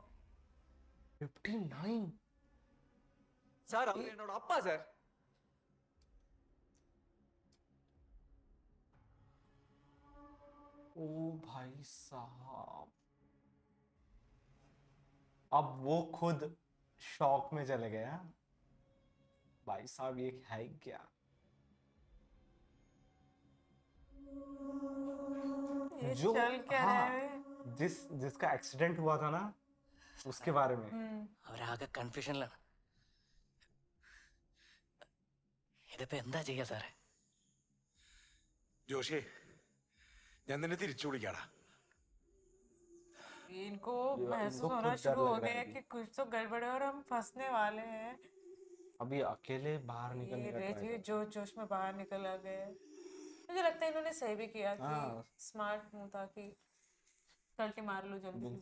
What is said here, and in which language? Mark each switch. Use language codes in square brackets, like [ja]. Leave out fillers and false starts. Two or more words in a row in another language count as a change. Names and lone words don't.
[hi] 59। [ta] சார் அவர் என்னோட அப்பா சார் [hi] ओ भाई साहब, अब वो खुद शॉक में चले गए। हाँ? भाई साहब, ये है क्या? ये जो चल क्या रहा है? जिसका एक्सीडेंट हुआ था ना, उसके बारे में। [ml] അവരാകെ കൺഫ്യൂഷനിലാണ്. ഇതിപ്പോ എന്താ ചെയ്യാ സാറേ? ജോഷി, ഞാൻ നിന്നെ തിരിച്ചു വിളിക്കാടാ. [hi] इनको ये- महसूस इनको होना खुद डर शुरू हो लग रहा गया है है कि कुछ तो गड़बड़ है और हम फंसने वाले हैं। अभी अकेले बाहर ये निकलने का रेजी ट्राई जोश जोश में बाहर निकल आ गए। मुझे लगता है इन्होंने सही भी किया कि हाँ। [en] smart move [hi] था कि कल्टी मार लो जल्दी से